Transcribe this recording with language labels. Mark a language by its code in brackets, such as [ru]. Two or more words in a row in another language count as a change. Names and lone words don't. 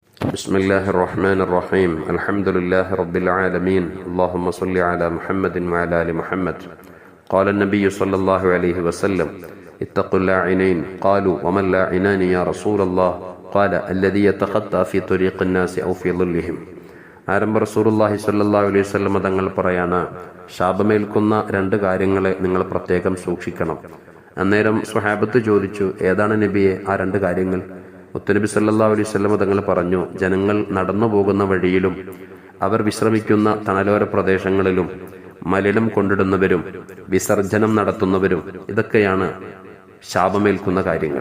[ar] بسم الله الرحمن الرحيم الحمد لله رب العالمين اللهم صل على محمد وعلى آل محمد قال النبي صلى الله عليه وسلم اتقوا اللاعنين قالوا وما اللاعنان يا رسول الله قال الذي يتخطى في طريق الناس أو في ظلهم ആരംഭ رسول الله صلى الله عليه وسلم [ml] തങ്ങൾ പറയാണ്, ശാപമേൽക്കുന്ന രണ്ട് കാര്യങ്ങളെ നിങ്ങൾ പ്രത്യേകം സൂക്ഷിക്കണം. അന്നേരം സ്വഹാബത്ത് ചോദിച്ചു, ഏതാണ് നബിയെ ആ രണ്ട് കാര്യങ്ങൾ? മുത്തുനബി [ar] صلى الله عليه وسلم [ml] തങ്ങൾ പറഞ്ഞു, ജനങ്ങൾ നടന്നു പോകുന്ന വഴിയിലും അവർ വിശ്രമിക്കുന്ന തണലോര പ്രദേശങ്ങളിലും മലിനം കൊണ്ടിടുന്നവരും വിസർജനം നടത്തുന്നവരും, ഇതൊക്കെയാണ് ശാപമേൽക്കുന്ന കാര്യങ്ങൾ.